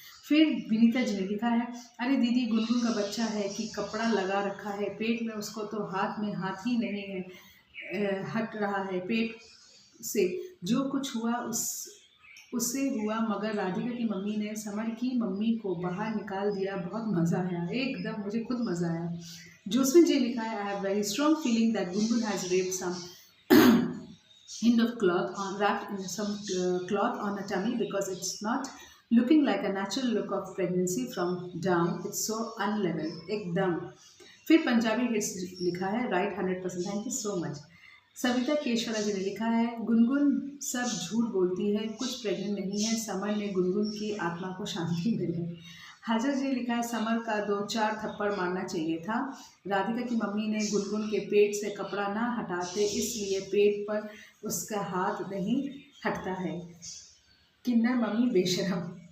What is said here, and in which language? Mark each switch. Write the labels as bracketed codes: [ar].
[hi] फिर विनीता जी ने लिखा है, अरे दीदी गुनगुन का बच्चा है कि कपड़ा लगा रखा है पेट में, उसको तो हाथ में हाथ ही नहीं है, हट रहा है पेट से, जो कुछ हुआ उससे हुआ, मगर राधिका की मम्मी ने समर की मम्मी को बाहर निकाल दिया, बहुत मज़ा आया, एकदम मुझे खुद मज़ा आया। जोसविन जी लिखा है, [en] I have very strong feeling that Gungun has wrapped some end of cloth on wrapped in some cloth on her tummy because it's not looking like a natural look of pregnancy from down, it's so unlevel, एकदम। [hi] फिर Punjabi hits लिखा है, [en] Right 100%, thank you so much. [hi] Savita केशवरा जी ने लिखा है, गुनगुन सब झूठ बोलती है, कुछ प्रेग्नेंट नहीं है, समर ने गुनगुन की आत्मा को शांति मिले। हाजर जी ने लिखा है, समर का 2-4 थप्पड़ मारना चाहिए था, राधिका की मम्मी ने गुनगुन के पेट से कपड़ा ना हटाते इसलिए पेट पर उसका हाथ नहीं हटता है, किन्नर मम्मी बेशरम।